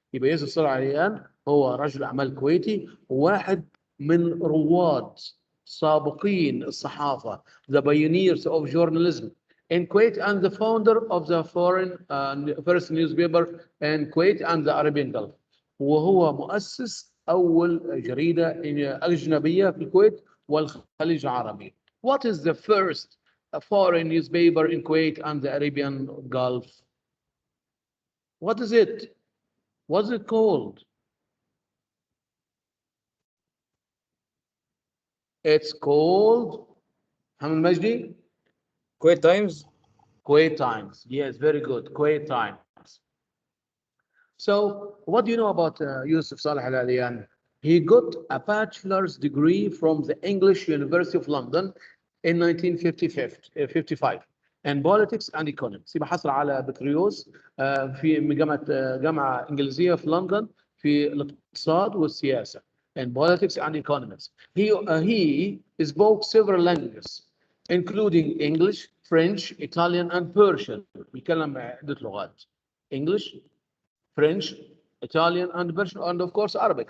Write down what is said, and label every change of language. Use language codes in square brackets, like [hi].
[ar] يبقى يوسف صالح عليان هو رجل أعمال كويتي واحد من رواد سابقين الصحافة, [en] the pioneers of journalism in Kuwait and the founder of the foreign first newspaper in Kuwait and the Arabian Gulf. [ar] وهو مؤسس أول جريدة أجنبية في الكويت والخليج العربي. [en] What is the first foreign newspaper in Kuwait and the Arabian Gulf? What is it? What's it called? It's called Hamid Majdi? Kuwait Times. Kuwait Times. Yes, very good. Kuwait Times. So, what do you know about Yousuf Saleh Al-Alyan? He got a bachelor's degree from the English University of London in 1955 in politics and economics. [ar] يبقى حصل على بكالوريوس في جامعة إنجليزية في لندن في الاقتصاد والسياسة [en] in politics and economics. He spoke several languages including English, French, Italian, and Persian. [ar] بيتكلم عدة لغات. [en] English, French, Italian, and Persian, and of course Arabic.